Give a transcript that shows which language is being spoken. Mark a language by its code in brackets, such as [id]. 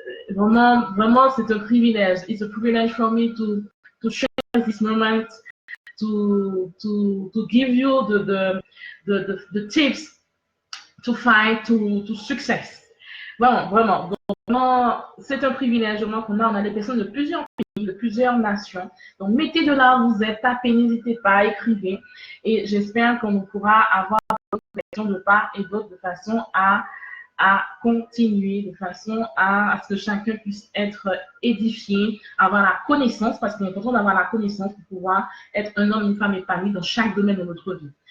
[fr] Vraiment, c'est un privilège. [en] It's a privilege for me to share this moment, to give you the tips to fight to success. [fr] Vraiment. Donc, vraiment, c'est un privilège qu'on a. On a des personnes de plusieurs pays, de plusieurs nations. Donc, mettez de là où vous êtes, tapez, n'hésitez pas, écrivez. Et j'espère qu'on pourra avoir votre question de part et d'autre de façon à continuer, de façon à ce que chacun puisse être édifié, avoir la connaissance, parce qu'il est important d'avoir la connaissance pour pouvoir être un homme, une femme épanouie dans chaque domaine de notre vie.